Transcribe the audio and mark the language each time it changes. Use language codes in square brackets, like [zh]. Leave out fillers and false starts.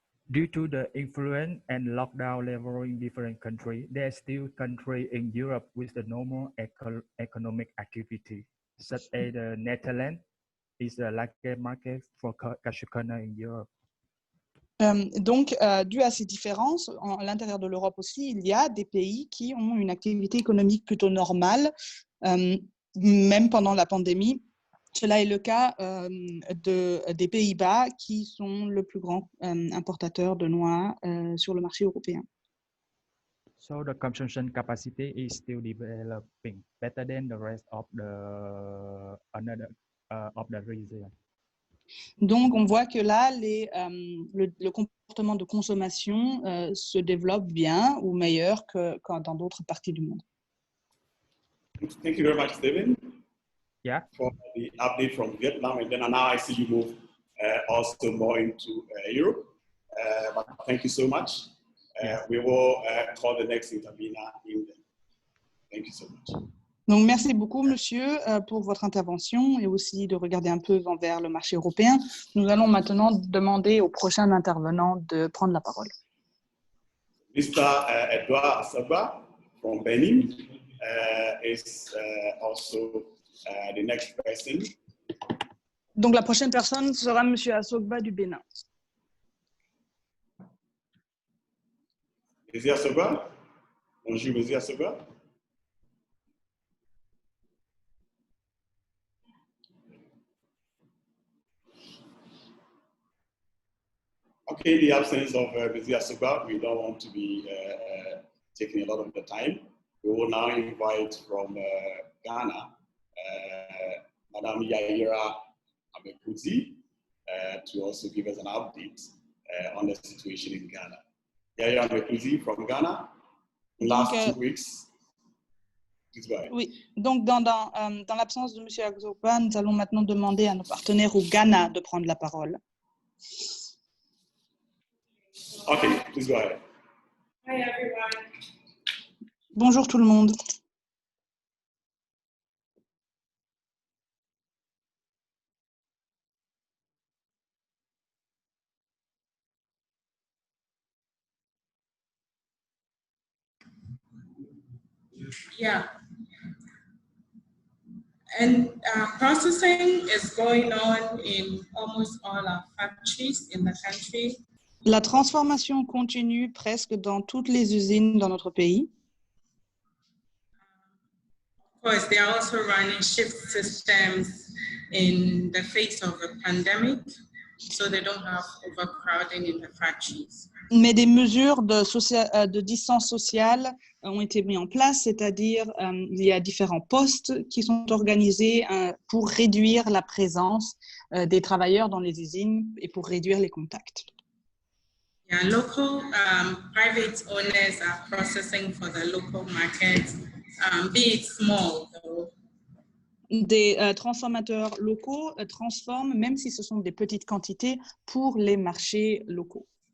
[en] Due to the influence and lockdown level in different countries, there are still countries in Europe with the normal economic activity, such as the Netherlands is the largest market for cashew kernel in Europe. [fr] Donc, dû à ces différences, à l'intérieur de l'Europe aussi, il y a des pays qui ont une activité économique plutôt normale, même pendant la pandémie. Cela est le cas des Pays-Bas, qui sont le plus grand importateur de noix sur le marché européen. [en] So the consumption capacity is still developing better than the rest of the region. [fr] Donc, on voit que là, le comportement de consommation se développe bien ou meilleur que dans d'autres parties du monde. [en] Thank you very much, Stephen. Yeah. For the update from Vietnam, and then now I see you move also more into Europe. But thank you so much. We will call the next intervener in there. Thank you so much. [fr] Donc, merci beaucoup, monsieur, pour votre intervention et aussi de regarder un peu vers le marché européen. Nous allons maintenant demander au prochain intervenant de prendre la parole. [en] Mr. Edouard Asogba from Benin is also the next person. [fr] Donc la prochaine personne sera Monsieur Asogba du Bénin. Monsieur Asogba? Bonjour, Monsieur Asogba. [en] Okay, in the absence of Monsieur Asogba, we don't want to be taking a lot of the time. We will now invite from Ghana, Madame Yaira Abekuzi, to also give us an update on the situation in Ghana. Yaira Abekuzi from Ghana, in the last 2 weeks. [fr] Oui, donc dans l'absence de M. Asogba, nous allons maintenant demander à nos partenaires au Ghana de prendre la parole. [en] Okay, please go ahead. Hi everyone. [fr] Bonjour tout le monde. Yeah. [en] And processing is going on in almost all our factories in the country. [fr] La transformation continue presque dans toutes les usines dans notre pays. [en] Of course, they are also running shift systems in the face of the pandemic, so they don't have overcrowding in the factories. [fr] Mais des mesures de distance sociale ont été mises en place, c'est-à-dire il y a différents postes qui sont organisés pour réduire la présence des travailleurs dans les usines et pour réduire les contacts. [en] Yeah, local private owners are processing for the local market, be it small though. [fr] Des transformateurs locaux transforment, même si ce sont des petites quantités, pour les marchés locaux.